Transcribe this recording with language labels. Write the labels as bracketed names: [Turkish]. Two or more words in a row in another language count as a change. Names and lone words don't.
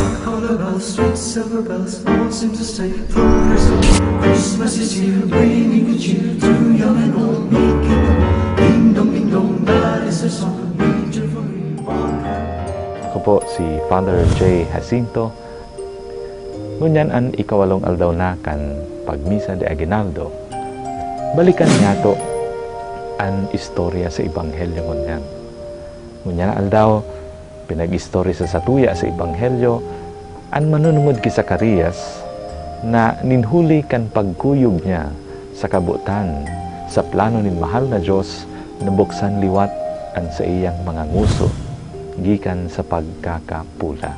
[English] Color bells, sweet silver bells, all seem to say from Christmas. Christmas is here, bringing good cheer to young and old, making them ding dong, that is the song of nature for me. [Bikol] Ako po si Father J. Jacinto. Ngunyan an ikawalong aldaw na kan pagmisa de Aguinaldo. Balikan nga to an istorya sa Ebanghelyo ngunyan. Ngunyan aldaw, pinag-istorya sa satuya sa Ebanghelyo, an manunungod ki Zacarias na ninhuli kan pagkuyog niya sa kabutan sa plano ni mahal na Diyos na buksan liwat an sa iyang mga nguso gikan sa pagkakapula.